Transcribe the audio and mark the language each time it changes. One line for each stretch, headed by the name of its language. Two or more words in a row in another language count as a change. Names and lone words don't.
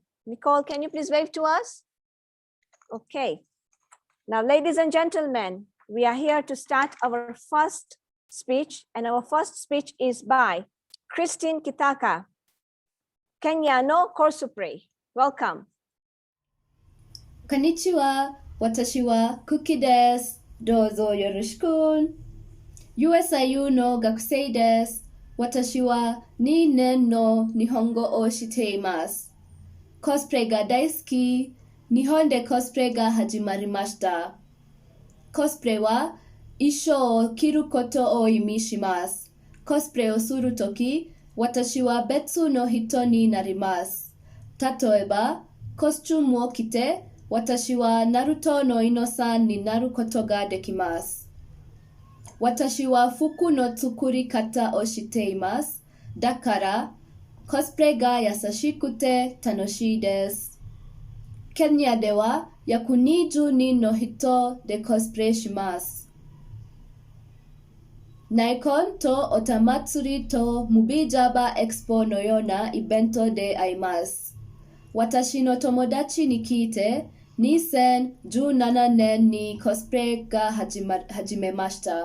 English: Nicole, can you please wave to us? Okay. Now, ladies and gentlemen, we are here to start our first speech, and our first speech is by Christine Kitaka, Kenya no Korsupre. Welcome.
Japanese: こんにちは、私は Kuki です. どうぞよろしく。USIU の学生です. 私は二年の日本語をしています. コスプレが大好き。日本でコスプレが始まりました. コスプレは衣装を着ることを意味します. コスプレをする時、私は別の人になります. 例えば、costume を着て、私は Naruto の Ino さんになることができます. 私は服の作り方をしています. だから、コスプレが易しくて楽しいです. Kenya de wa yaku 20 人の人でコスプレします。 Nikon to Otamatsuri to Mubijaba Expo no ようなイベントで会います。私の友達に聞いて、2017年にコスプレが始めました。